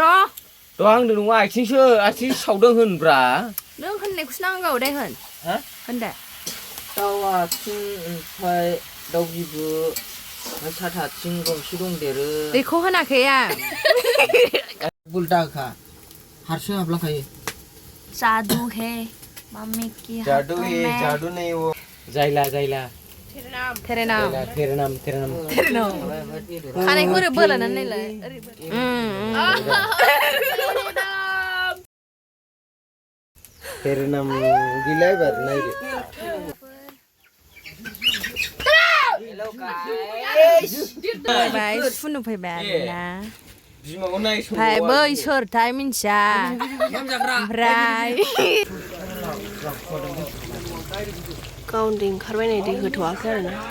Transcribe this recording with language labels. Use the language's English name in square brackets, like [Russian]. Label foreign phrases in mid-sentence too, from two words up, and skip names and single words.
[Bodo] दाउ हांदों नङा आथिं सावदों होनब्रा नों होननायखौसो नांगौ दे होन दे दाउ आथिं ओमफ्राय दाउ बिबु सात आथिं गंसे दंदेरो बेखौ होनाखै आं उल्टा हारसिं हाबलाखायो [Hindi] जादू है मम्मी की जादू नहीं वो जायला [Bodo] तेरे नाम खानायखौ ओरै बोलानानै नायलाय तेरे नाम गिलाय [Hindi] बार नाही रे [Bodo] फैबाय फुनु फैबाय आरोना ओमफ्राय बै सोरथाय मिन्थिया ओमफ्राय गावनो दै ओंखारबाय नै दै होथ'वाखै आरोना